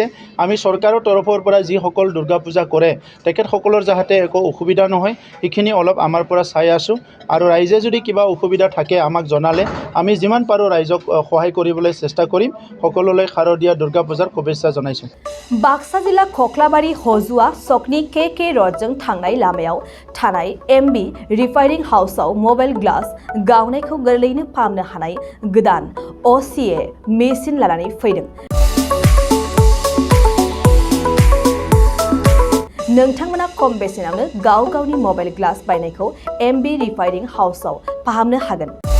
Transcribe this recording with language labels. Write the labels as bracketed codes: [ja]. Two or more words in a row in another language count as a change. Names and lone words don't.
[as] আমি চৰকাৰৰ তৰফৰ পৰা যিসকল দুৰ্গা পূজা কৰে তেখেতসকলৰ যাতে একো অসুবিধা নহয়, সেইখিনি অলপ আমাৰ পৰা চাই আছোঁ। আৰু ৰাইজে যদি কিবা অসুবিধা থাকে আমাক জনালে আমি যিমান পাৰোঁ ৰাইজক সহায় কৰিবলৈ চেষ্টা কৰিম। সকলোলৈ শাৰদীয় দুৰ্গা পূজাৰ শুভেচ্ছা জনাইছোঁ। [brx] बाक्सा जिल्ला खख्लाबारि हजुआ सकनि के रडजों थांनाय लामायाव थानाय MB रिफाइनिं हाउसआव [en] mobile glass [brx] गावनायखौ गोरलैनो फाहामनो हानाय गोदान OCA मेसिन लानानै फैदों। नोंथांमोना खम बेसेनावनो गाव गावनि [en] mobile glass [brx] बायनायखौ MB रिफाइनिं हाउसआव फाहामनो हागोन।